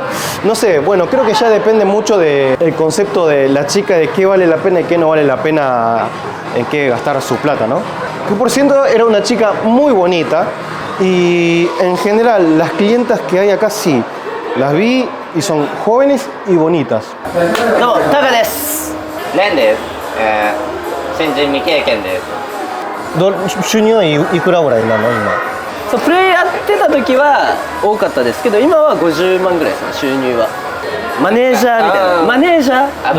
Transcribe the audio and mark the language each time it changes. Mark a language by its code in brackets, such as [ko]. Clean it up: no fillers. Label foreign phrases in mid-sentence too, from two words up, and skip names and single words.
[es] No sé, bueno, creo que ya depende mucho del concepto de la chica, de qué vale la pena y qué no vale la pena en qué gastar su plata, ¿no? Que por cierto era una chica muy bonita y en general las clientas que hay acá sí, las vi y son jóvenes y bonitas. No, [ja] タカです. レンです。新人未経験です。収入はいくらぐらいなの今？そうプレイやってた時は多かったですけど、今は50万ぐらいですね、収入は。マネージャーみたいな、マネージャー、